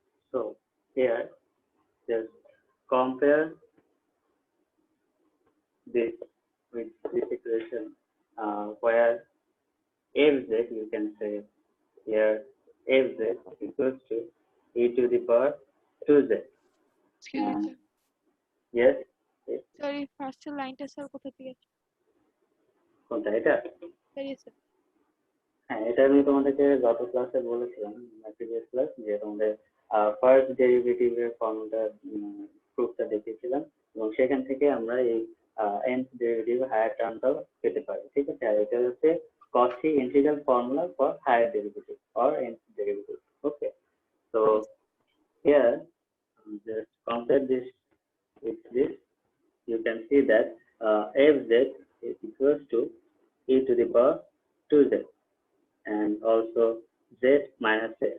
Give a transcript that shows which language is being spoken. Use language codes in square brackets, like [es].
[en] so here, just compare this with this equation, where fz, you can say here fz equals to e to the power 2z. Excuse me, And sir. yes, yes, [bn] Sorry, ফার্স্টের লাইনটা sir কোথা থেকে? কোনটা এটা? [en] Sir yes sir. [bn] হ্যাঁ, এটা আমি তোমাদেরকে গত ক্লাসে বলেছিলাম, প্রিভিয়াস ক্লাস, যে তোমাদের ফার্স্ট ডেরিভেটিভের ফর্মুলা প্রুফটা দেখিয়েছিলাম, এবং সেখান থেকে আমরা এই nth ডেরিভেটিভ হায়ার টার্মটাও পেতে পারি। ঠিক আছে, আর এটা হচ্ছে [en] Cauchy integral formula for higher derivative or nth derivative. Okay, so here just compare this with this, you can see that fz is equals to e to the power 2z, and also z minus a.